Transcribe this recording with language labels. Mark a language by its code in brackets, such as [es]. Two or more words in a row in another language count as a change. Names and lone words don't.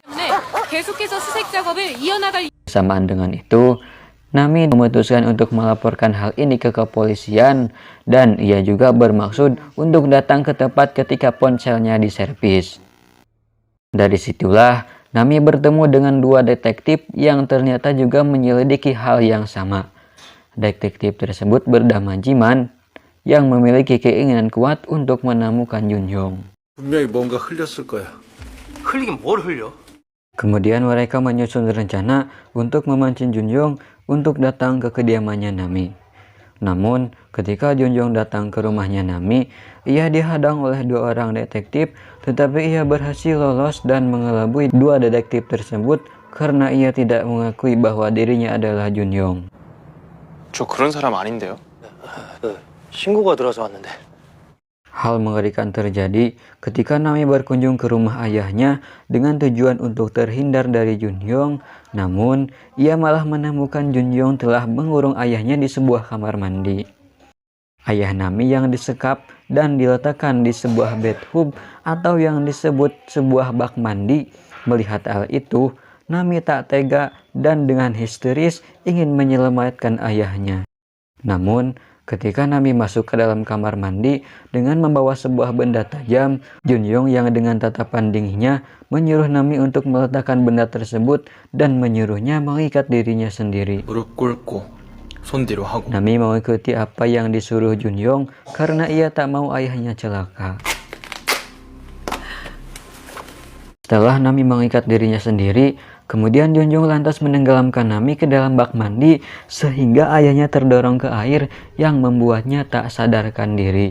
[id] Bersamaan dengan itu, Nami memutuskan untuk melaporkan hal ini ke kepolisian dan ia juga bermaksud untuk datang ke tempat ketika ponselnya diservis. Dari situlah, Nami bertemu dengan dua detektif yang ternyata juga menyelidiki hal yang sama. Detektif tersebut bernama Jiman yang memiliki keinginan kuat untuk menemukan Junyoung. [ko] 분명히 뭔가 흘렸을 거야. 흘리긴 뭘 흘려? [id] Kemudian mereka menyusun rencana untuk memancing Junyoung untuk datang ke kediamannya Nami. Namun, ketika Junyoung datang ke rumahnya Nami, ia dihadang oleh dua orang detektif, tetapi ia berhasil lolos dan mengelabui dua detektif tersebut karena ia tidak mengakui bahwa dirinya adalah Junyoung. [ko] 저 그런 사람 아닌데요? 신고가 들어서 왔는데. [id] Hal mengerikan terjadi ketika Nami berkunjung ke rumah ayahnya dengan tujuan untuk terhindar dari Junyoung. Namun, ia malah menemukan Junyoung telah mengurung ayahnya di sebuah kamar mandi. Ayah Nami yang disekap dan diletakkan di sebuah bathtub atau yang disebut sebuah bak mandi. Melihat hal itu, Nami tak tega dan dengan histeris ingin menyelamatkan ayahnya. Namun, ketika Nami masuk ke dalam kamar mandi dengan membawa sebuah benda tajam, Junyoung yang dengan tatapan dinginnya menyuruh Nami untuk meletakkan benda tersebut dan menyuruhnya mengikat dirinya sendiri. [ko] 무릎 꿇고 손 뒤로 하고. [id] Nami mengikuti apa yang disuruh Junyoung karena ia tak mau ayahnya celaka. Setelah Nami mengikat dirinya sendiri, kemudian Junyoung lantas menenggelamkan Nami ke dalam bak mandi sehingga ayahnya terdorong ke air yang membuatnya tak sadarkan diri.